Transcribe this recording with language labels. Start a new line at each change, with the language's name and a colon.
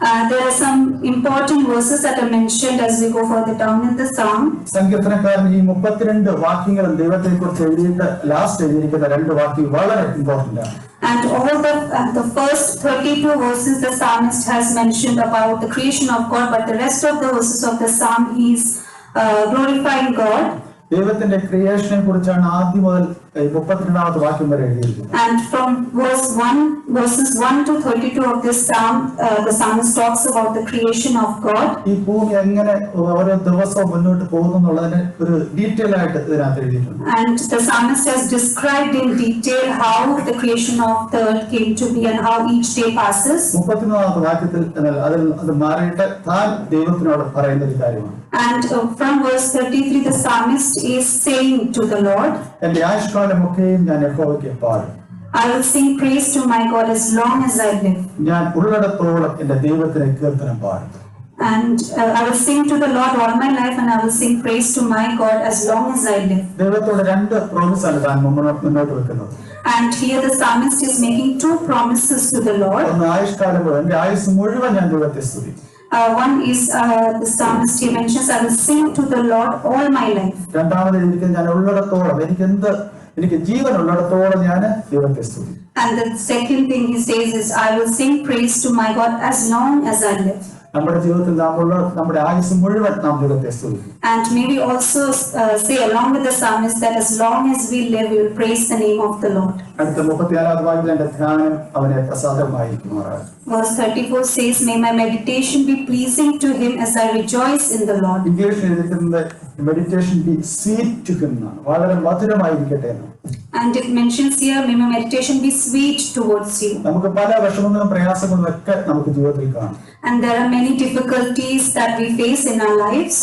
English: There are some important verses that are mentioned as we go further down in the Psalm.
Malayalam: സങ്കീർത്തനക്കാരൻ ഈ 32 വാക്യങ്ങളും ദൈവത്തെ കുറിച്ച് എഴുതിയിട്ട് last എഴുതിയിരിക്കുന്ന 2 വാക്യങ്ങൾ വളരെ ഇമ്പോർട്ടന്റ് ആണ്.
English: And all the first 32 verses the psalmist has mentioned about the creation of God, but the rest of the verses of the psalm he is glorifying God.
Malayalam: ദൈവത്തിന്റെ ക്രിയേഷനെ കുറിച്ചാണ് ആദ്യം മുതൽ 32ാമത്തെ വാക്യം വരെ എഴുതിയിരിക്കുന്നത്.
English: And from verses 1 to 32 of this psalm, the psalmist talks about the creation of God.
Malayalam: ഈ ഭൂമി എങ്ങനെ ഓരോ ദിവസവും മുന്നോട്ട് പോകുന്നു എന്നുള്ളതിന് ഒരു ഡീറ്റെയിൽ ആയിട്ട് ഇതിനകത്ത് എഴുതിയിട്ടുണ്ട്.
English: And the psalmist has described in detail how the creation of the earth came to be and how each day passes.
Malayalam: 33ാമത്തെ വാക്യത്തിൽ അത് മാറിയിട്ട് താൻ ദൈവത്തിനോട് പറയുന്ന ഒരു കാര്യമാണ്.
English: And from verse 33, the psalmist is saying to the Lord,
Malayalam: എന്റെ ആയുഷ്കാലമൊക്കെയും ഞാൻ യഹോവയ്ക്ക് പാടും.
English: I will sing praise to my God as long as I live.
Malayalam: ഞാൻ ഉള്ളിടത്തോളം എന്റെ ദൈവത്തിന് കീർത്തനം പാടും.
English: And I will sing to the Lord all my life, and I will sing praise to my God as long as I live.
Malayalam: ദൈവത്തോട് രണ്ട് പ്രോമിസാണ് താൻ മുന്നോട്ട് വെക്കുന്നത്.
English: And here the psalmist is making two promises to the Lord.
Malayalam: ഒന്ന് ആയുഷ്കാലം മുഴുവൻ, എന്റെ ആയുസ് മുഴുവൻ ഞാൻ ദൈവത്തെ സ്തുതിക്കും.
English: One is the psalmist he mentions, I will sing to the Lord all my life.
Malayalam: രണ്ടാമത് ഞാൻ ഉള്ളിടത്തോളം എനിക്ക് ജീവൻ ഉള്ളിടത്തോളം ഞാൻ ദൈവത്തെ സ്തുതിക്കും.
English: And the second thing he says is, I will sing praise to my God as long as I live.
Malayalam: നമ്മുടെ ജീവിതത്തിൽ നമ്മുടെ ആയുസ് മുഴുവൻ നാം ദൈവത്തെ സ്തുതിക്കും.
English: And may we also say along with the psalmist that as long as we live, we will praise the name of the Lord.
Malayalam: അടുത്ത 36ാം വാക്യത്തിൽ എന്റെ ധ്യാനം അവനെ പ്രസാദമായിരിക്കുമാറാകട്ടെ.
English: Verse 34 says, may my meditation be pleasing to him as I rejoice in the Lord.
Malayalam: ഇംഗ്ലീഷിൽ എഴുതിയിരിക്കുന്നത്
English: meditation be sweet to him
Malayalam: എന്നാണ്, വളരെ മധുരമായിരിക്കട്ടെ എന്ന്.
English: And it mentions here, may my meditation be sweet towards you.
Malayalam: നമുക്ക് പല വിഷമങ്ങളും പ്രയാസങ്ങളും ഒക്കെ നമുക്ക് ജീവിതത്തിൽ കാണും.
English: And there are many difficulties that we face in our lives.